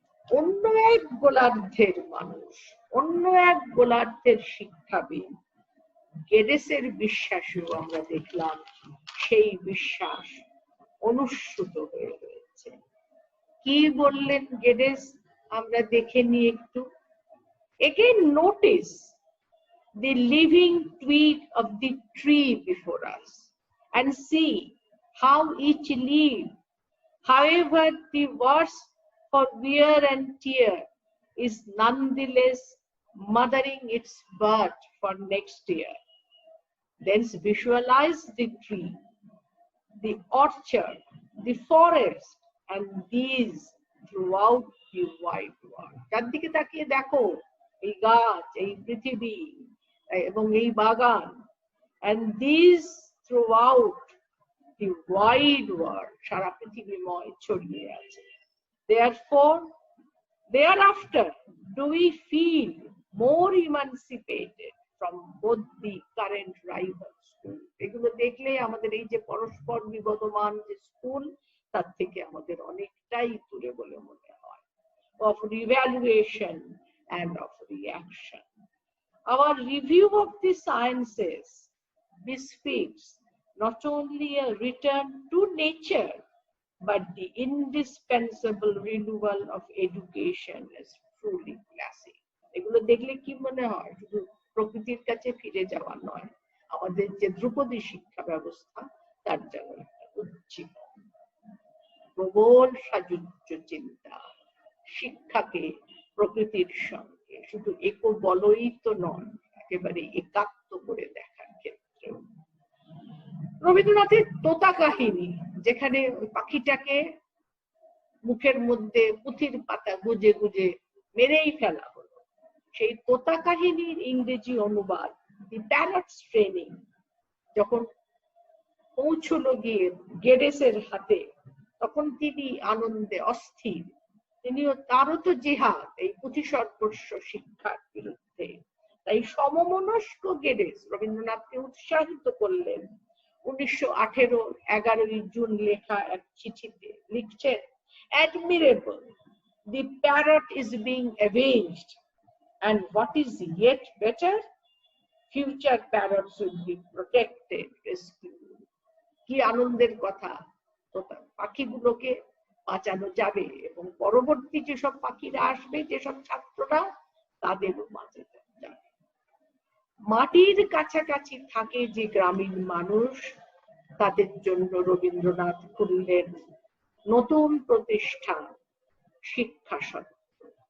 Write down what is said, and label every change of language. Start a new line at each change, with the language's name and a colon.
Bangla: অন্য এক গোলার্ধের মানুষ, অন্য এক গোলার্ধের শিক্ষাবিদ গেডেসের বিশ্বাসেও আমরা দেখলাম সেই বিশ্বাস অনুসৃত হয়ে রয়েছে। কি বললেন গেডেস আমরা দেখে নিই একটু।
English: Again notice the living twig of the tree before us and see how each leaf, however the worse for wear and tear, is nonetheless mothering its bud for next year. Then visualize the tree, the orchard, the forest, and these throughout the wide world.
Bangla: চারদিকে তাকিয়ে দেখো এই গাছ, এই পৃথিবী এবং এই বাগান,
English: and these throughout the wide world,
Bangla: সারা পৃথিবীময় ছড়িয়ে আছে।
English: Therefore, thereafter, do we feel more emancipated from both the current rival schools?
Bangla: এগুলো দেখলে আমাদের এই যে পরস্পর বিবদমান যে স্কুল, তার থেকে আমাদের অনেকটাই দূরে বলে মনে হয়।
English: Of revaluation and of reaction. Our review of the sciences bespeaks not only a return to nature, but the indispensable renewal of education is truly classic.
Bangla: এগুলো দেখলে কি মনে হয়? শুধু প্রকৃতির কাছে ফিরে যাওয়া নয়, আমাদের যে ধ্রুপদী শিক্ষা ব্যবস্থা তার যেন একটা উজ্জীবন, প্রবল সাযুজ্য চিন্তা, শিক্ষাকে প্রকৃতির সঙ্গে শুধু একবলই তো নয়, একেবারে একাত্ম করে দেখার ক্ষেত্রে রবীন্দ্রনাথের তোতা কাহিনী, যেখানে পাখিটাকে মুখের মধ্যে পুঁথির পাতা গুজে গুজে মেরেই ফেলা হলো, সেই তোতা কাহিনীর ইংরেজি অনুবাদ দি প্যারটস ট্রেনিং যখন পৌঁছলো গিয়ে গেডেসের হাতে, তখন তিনি আনন্দে অস্থির। তারও তো জিহাদ এই পুঁথি সর্বস্ব শিক্ষার বিরুদ্ধে, তাই সমমনস্ক গেরেস রবীন্দ্রনাথকে উৎসাহিত করলেন।
English: 1918
Bangla: জুন লেখা এক চিঠিতে লিখছেন,
English: admirable, the parrot is being avenged, and what is yet better, future parrots will be protected, rescued.
Bangla: কি আনন্দের কথা, পাখিগুলোকে বাঁচানো যাবে এবং পরবর্তী যেসব পাখিরা আসবে, যেসব ছাত্ররা, তাদেরও বাঁচানো যাবে। মাটির কাছাকাছি থাকে যে গ্রামীণ মানুষ, তাদের জন্য রবীন্দ্রনাথ খুললেন নতুন প্রতিষ্ঠান শিক্ষা সত্র।